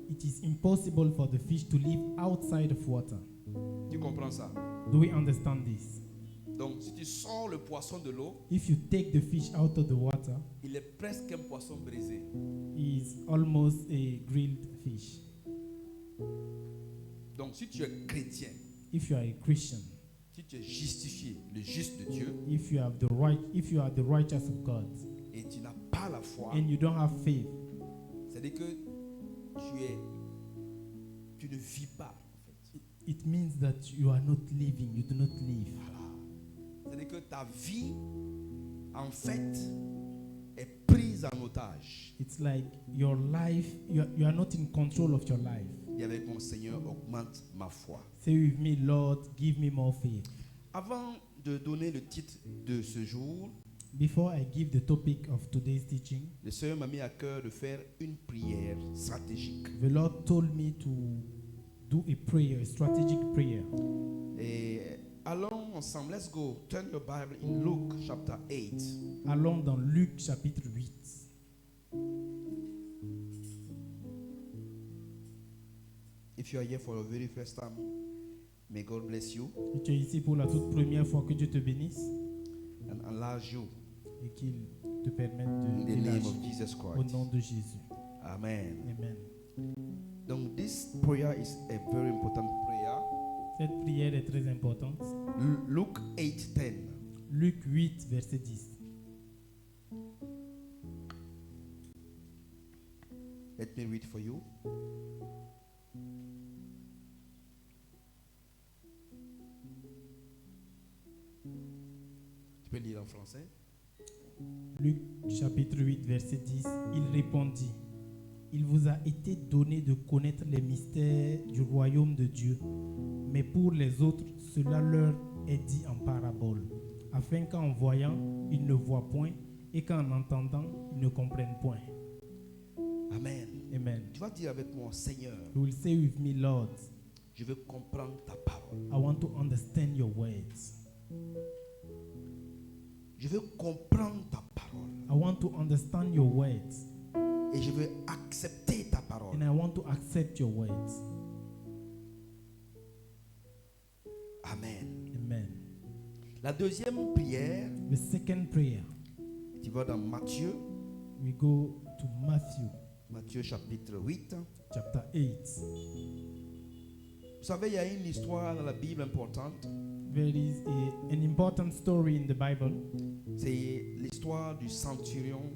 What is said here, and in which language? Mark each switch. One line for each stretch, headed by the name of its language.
English: It is impossible for the fish to live outside of water.
French: Tu comprends ça?
English: Do we understand this?
French: Donc si tu sors le poisson de l'eau,
English: If you take the fish out of the water,
French: il est presque un poisson brisé.
English: he is almost a grilled fish.
French: Donc si tu es chrétien,
English: If you are a Christian,
French: si tu es justifié, le juste de Dieu,
English: if you have the right, if you are the righteous of God,
French: et tu n'as pas la foi,
English: and you don't have faith,
French: c'est-à-dire que tu ne vis pas. En fait.
English: it means that you are not living, you do not live.
French: Voilà. C'est-à-dire que ta vie, en fait, est prise en otage.
English: It's like your life, you are not in control of your life.
French: Et avec mon Seigneur, augmente ma foi.
English: Say with me, Lord, give me more faith.
French: Avant de donner le titre de ce jour,
English: Before I give the topic of today's teaching,
French: le Seigneur m'a mis à cœur de faire une prière stratégique.
English: the Lord told me to do a prayer, a strategic prayer.
French: Et allons ensemble.
English: Let's go. Turn your Bible in Luke chapter 8.
French: Allons dans Luc chapitre 8.
English: If you are here for the very first time, may God bless you
French: Si tu es ici pour la toute première fois, que Dieu te bénisse
English: and enlarge you
French: et qu'il te permette
English: in
French: de
English: the name
French: t'élargir
English: of Jesus
French: au
English: Christ.
French: nom de Jésus. Amen. Amen.
English: Donc, this prayer is a very important prayer.
French: Cette prière est très importante.
English: Luke 8:10.
French: Luc 8, verset 10.
English: Let me read for you.
French: Tu peux lire en français? Luc chapitre 8, verset 10. Il répondit, il vous a été donné de connaître les mystères du royaume de Dieu, mais pour les autres, cela leur est dit en parabole, afin qu'en voyant, ils ne voient point, et qu'en entendant, ils ne comprennent point. Amen. Amen. Tu vas dire avec moi, Seigneur,
English: You will say with me, Lord,
French: je veux comprendre ta parole.
English: I want to understand your words.
French: Je veux comprendre ta parole.
English: I want to understand your words,
French: Et je veux accepter ta parole.
English: and I want to accept your words. Amen. Amen.
French: La deuxième prière,
English: The second prayer,
French: tu vas dans Matthieu,
English: we go to Matthew
French: Matthieu chapitre 8.
English: chapter 8.
French: Vous savez, il y a une histoire dans la Bible importante.
English: There is an important story in the Bible.
French: C'est l'histoire du centenier.